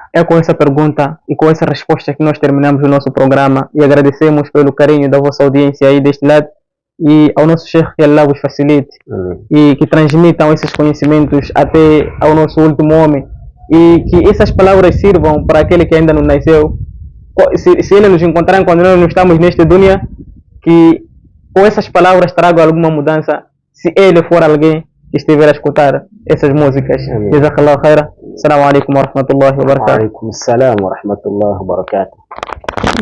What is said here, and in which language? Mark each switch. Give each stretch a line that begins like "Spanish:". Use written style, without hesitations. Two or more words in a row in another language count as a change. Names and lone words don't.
Portuguese: É com essa pergunta e com essa resposta que nós terminamos o nosso programa, e agradecemos pelo carinho da vossa audiência aí deste lado, e ao nosso Sheikh, que Allah vos facilite e que transmitam esses conhecimentos até ao nosso último homem, e que essas palavras sirvam para aquele que ainda não nasceu. Se ele nos encontrar quando nós não estamos neste dunya, que com essas palavras tragam alguma mudança, se ele for alguém que estiver a escutar essas músicas.
Arabic: جزاك الله خيرا. السلام عليكم و رحمة الله و بركاته. و عليكم السلام و رحمة الله و بركاته.